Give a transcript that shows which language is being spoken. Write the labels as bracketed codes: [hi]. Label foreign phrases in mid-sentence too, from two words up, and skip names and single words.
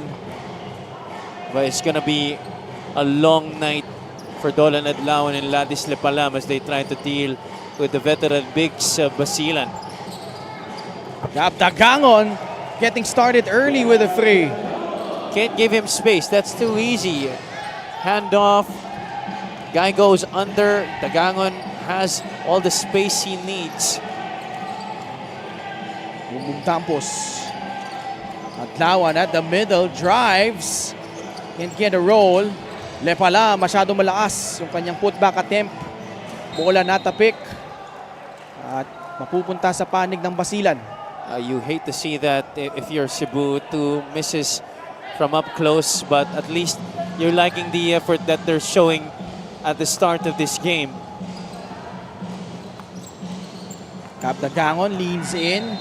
[en] But it's gonna be a long night for Dolan Adlawan and Ladis Lepalam as they try to deal with the veteran bigs Basilan. Dagangon getting started early with a three. Can't give him space. That's too easy. Handoff. Guy goes under. Dagangon has all the space he needs. Bumbum Tampos. Adlawan at the middle, drives. Can't get a roll. [tl] Lepala, masyado malakas yung kanyang putback attempt. Bola natapik. At mapupunta sa panig ng Basilan. [en] You hate to see that if you're Cebu, 2 misses from up close, but at least you're liking the effort that they're showing at the start of this game. Dagangon leans in.